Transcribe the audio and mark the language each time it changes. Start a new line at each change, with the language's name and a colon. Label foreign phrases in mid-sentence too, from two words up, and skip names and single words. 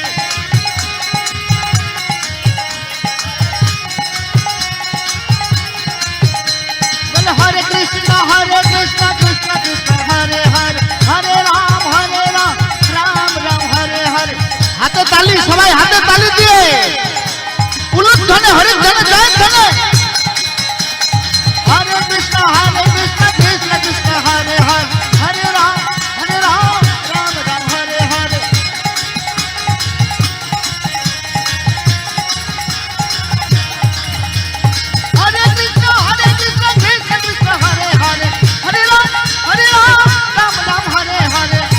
Sanskrit: Well, हरे कृष्ण कृष्ण कृष्ण हरे हरे हरे राम राम राम हरे हरे.
Bangla: হাতে তালি, সবাই হাতে তালি দিয়ে উলুধ্বনি হরি ধ্বনি জয় ধ্বনি।
Sanskrit: हरे कृष्ण कृष्ण कृष्ण हरे हरे हरे राम राम राम हरे हरे. हरे कृष्ण कृष्ण कृष्ण हरे हरे हरे राम राम राम हरे हरे.